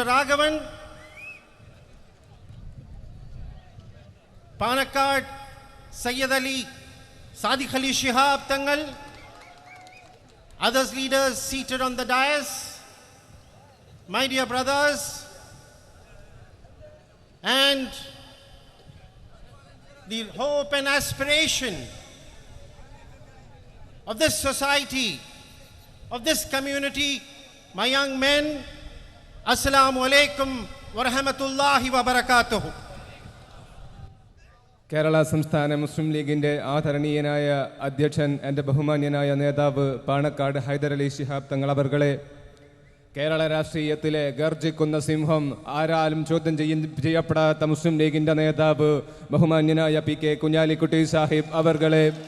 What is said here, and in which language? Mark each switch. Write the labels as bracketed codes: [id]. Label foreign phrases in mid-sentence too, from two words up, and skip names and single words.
[en] Raghavan, Panakkad Sayyid Ali Sadiq Ali Shihab Tangal, others leaders seated on the dais, my dear brothers, and the hope and aspiration of this society, of this community, my young men, [ar] السلام عليكم ورحمة الله وبركاته. [ml] കേരള സംസ്ഥാന മുസ്ലിം ലീഗിൻ്റെ ആദരണീയനായ അധ്യക്ഷൻ, എൻ്റെ ബഹുമാന്യനായ നേതാവ് പാണക്കാട് ഹൈദർ അലി ശിഹാബ് തങ്ങൾ അവർകളെ, കേരള രാഷ്ട്രീയത്തിലെ ഗർജിക്കുന്ന സിംഹം, ആരാലും ചോദ്യം ചെയ്യപ്പെടാത്ത മുസ്ലിം ലീഗിൻ്റെ നേതാവ് ബഹുമാന്യനായ PK കുഞ്ഞാലിക്കുട്ടി സാഹിബ് അവർകളെ,